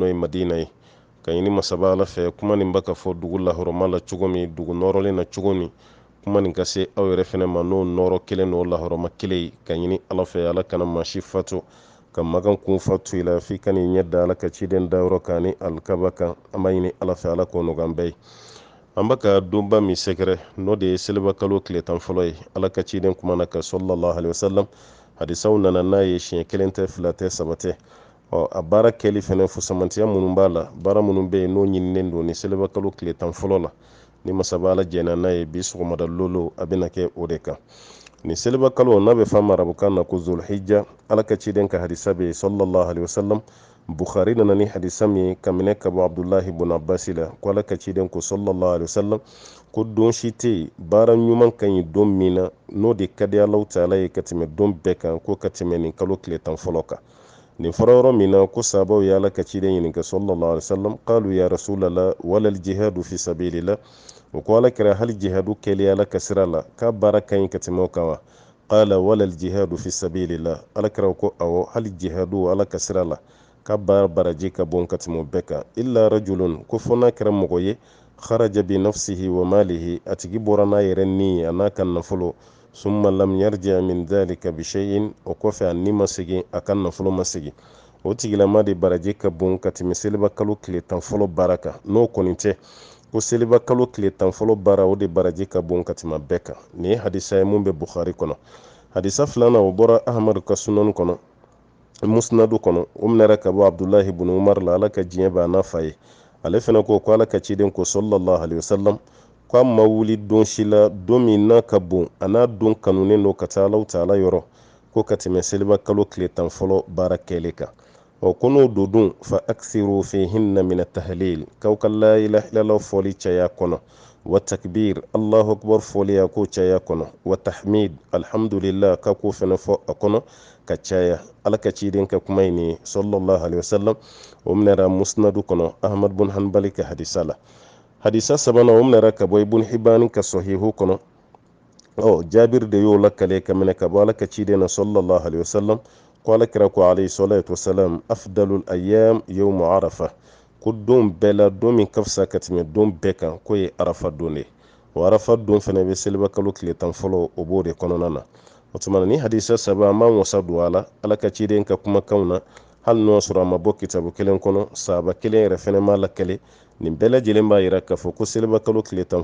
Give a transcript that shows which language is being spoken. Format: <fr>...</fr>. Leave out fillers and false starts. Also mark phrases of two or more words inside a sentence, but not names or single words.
<bm>ye madina ye ka ɲini masaba ala fɛ kuma nin bɛ ka fɔ dugu lahɔrɔma la cogo min dugu nɔrɔlen na cogo min kuma nin ka se aw yɛrɛ fɛnɛ ma n'o nɔrɔ kelen n'o lahɔrɔma kelen ye ka ɲini ala fɛ ala kana maa si fatu ka magan kun fatu i la f'i ka n'i ɲɛ da ala ka ciden dayɔrɔ kan ni alikaba kan an b'a ɲini ala fɛ ala k'o nɔgɔn bɛɛ ye an bɛ ka donba min sɛgɛrɛ n'o de ye seliba kalo tile tan fɔlɔ ye ala ka ciden kumana ka</bm> <ar>صلى الله عليه وسلم</ar> <bm>hadisaw nana n'a ye siɲɛ kelen tɛ fila tɛ saba tɛ a baara kɛli fɛnɛ fusamantiya minnu b'a la baara minnu bɛ yen n'o ɲininen don ni seliba kalo tile tan fɔlɔ la ni masaba ala jɛna n'a ye bi sɔgɔmada lolo a bɛna kɛ o de kan ni seliba kalo n'a bɛ fɔ arabukan na ko zulhijja ala ka ciden ka hadisa bɛ</bm> <ar>صلى الله عليه وسلم</ar> <bm>bukhari nana ni hadisa min ka minɛ ka bɔ abdullahi ibn abbas la ko ala ka ciden ko</bm> <ar>صلى الله عليه وسلم</ar> <bm>ko don si tɛ yen baara ɲuman ka ɲi don min na n'o de ka di alahu taala ye ka tɛmɛ don bɛɛ kan ko ka tɛmɛ nin kalo tile tan fɔlɔ kan nin fɔra yɔrɔ min na ko sahabaw ye ala ka ciden ɲininka</bm> <ar>صلى الله عليه وسلم قالوا يا رسول الله ولا الجهاد في سبيل الله</ar> <bm>o ko ala kɛra hali jihadu kɛli ala ka sira la k'a baara ka ɲi ka tɛmɛ o kan</bm> <ar>وقال ولا الجهاد في سبيل الله</ar> <bm>ala kɛra ko awɔ hali jihadu ala ka sira la ka baara baraji ka bon ka tɛmɛ o bɛɛ kan</bm> <ar>إلا رجل</ar> <bm>ko fɔ n'a kɛra mɔgɔ ye</bm> <ar>خرج بنفسه وماله</ar> <bm>a tigi bɔra n'a yɛrɛ ni a n'a ka nafolo</bm> <ar>ثم لم يرجع من ذلك بشيء</ar> <bm>o kɔfɛ a ni ma segin a ka nafolo ma segin o tigilama de baraji ka bon ka tɛmɛ seliba kalo tile tan fɔlɔ baara kan n'o kɔni tɛ ko seliba kalo tile tan fɔlɔ baara o de baraji ka bon ka tɛmɛ bɛɛ kan nin ye hadisa ye mun bɛ bukhari kɔnɔ hadisa filanan o bɔra ahmadu ka sunan kɔnɔ musnadu kɔnɔ o minɛra ka bɔ abdullahi ibn umar la ala ka diɲɛ b'a n'a fa ye ale fɛnɛ ko ala ka ciden ko</bm> <ar>صلى الله عليه وسلم</ar> <bm>ko a ma wuli don si la don min n'a ka bon a n'a don kanunen don ka taa alahu taala yɔrɔ ko ka tɛmɛ seliba kalo tile tan fɔlɔ baara kɛli kan ko n'o don dun</bm> <ar>فأكثروا فيهن من التهليل</ar> <bm>k'aw ka</bm> <ar>لا إله إلا الله</ar> <bm>fɔli caya kɔnɔ</bm> <ar>والتكبير الله أكبر</ar> <bm>fɔli a ko caya kɔnɔ</bm> <ar>والتحميد الحمد لله</ar> <bm>ka ko fɛnɛ fɔ a kɔnɔ ka caya ala ka ciden ka kuma ini</bm> <ar>صلى الله عليه وسلم</ar> <bm>o minɛra musnadu kɔnɔ ahmad bin hanbali ka hadisa la hadisa sabanan o minɛra ka bɔ ibn hibani ka sahihu kɔnɔ jabir de y'o lakale ka minɛ ka bɔ ala ka ciden na</bm> <ar>صلى الله عليه وسلم</ar> <bm>ko ala kira ko</bm> <ar>عليه الصلاة والسلام أفضل الأيام يوم عرفة</ar> <bm>ko don bɛɛ la don min ka fisa ka tɛmɛ don bɛɛ kan ko ye arafa don de o arafa don fɛnɛ bɛ seliba kalo tile tan fɔlɔ o b'o de kɔnɔna na o tuma ni hadisa saba an b'an wasa don a la ala ka ciden ka kumakanw na hali n'o sɔrɔ a ma bɔ kitabu kelen kɔnɔ sahaba kelen yɛrɛ fɛnɛ m'a lakale nin bɛɛ lajɛlen b'a yira k'a fɔ ko seliba kalo tile tan</bm>